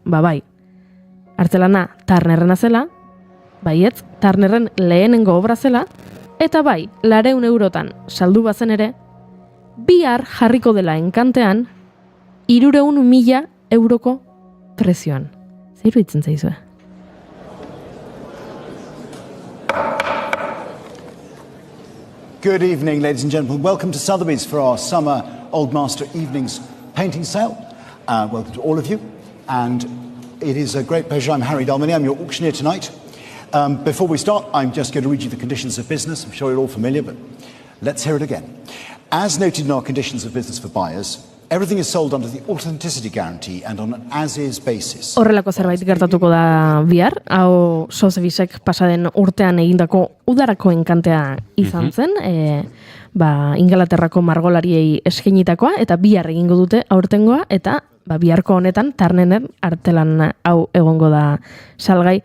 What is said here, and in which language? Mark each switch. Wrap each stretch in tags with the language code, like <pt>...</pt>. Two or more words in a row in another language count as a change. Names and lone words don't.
<eu>Bai, artelana Turnerrena zela, baietz, Turnerren lehenengo obra zela, eta bai, 400 eurotan saldu bazen ere, bihar jarriko dela enkantean, 300.000 euroko prezioan. Zer iruditzen zaizue?</eu> <en>Good evening, ladies and gentlemen. Welcome to Sotheby's for our summer Old Master Evenings painting sale. Welcome to all of you. And it is a great pleasure. I'm Harry Dalmany. I'm your auctioneer tonight. Before we start, I'm just going to read you the conditions of business. I'm sure you're all familiar, but let's hear it again. As noted in our conditions of business for buyers, everything is sold under the authenticity guarantee and on an as-is basis.</en> <eu>Horrelako zerbait gertatuko da bihar, hau Sotheby'sek pasaden urtean egindako udarako enkantea izan zen, Ingalaterrako margolariei eskainitakoa, eta bihar egingo dute aurtengoa, eta biharko honetan Turnerren artelan hau egongo da salgai.</eu>